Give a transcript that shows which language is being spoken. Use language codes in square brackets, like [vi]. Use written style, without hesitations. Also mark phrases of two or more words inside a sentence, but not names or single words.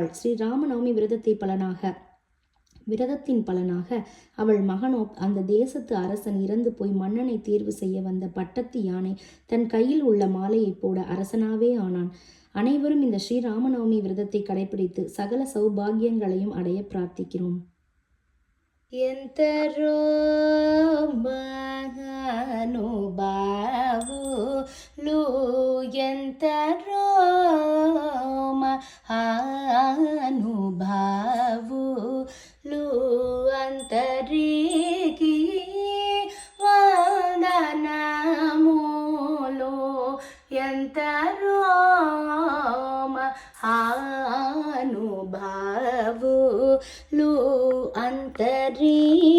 [ta] ஸ்ரீராம நவமி விரதத்தின் பலனாக அவள் மகனோ அந்த தேசத்து அரசன் இறந்து போய் மன்னனை தேர்வு செய்ய வந்த பட்டத்து யானை தன் கையில் உள்ள மாலையை போட அரசனாவே ஆனான். அனைவரும் இந்த ஸ்ரீராமநவமி விரதத்தை கடைபிடித்து சகல சௌபாகியங்களையும் அடைய பிரார்த்திக்கிறோம். [te] ఎంతరో మహానుభావులు ఎంతరో మహానుభావులు అంతరికి వందనములు ఎంతరో మహానుభావులు అంతరి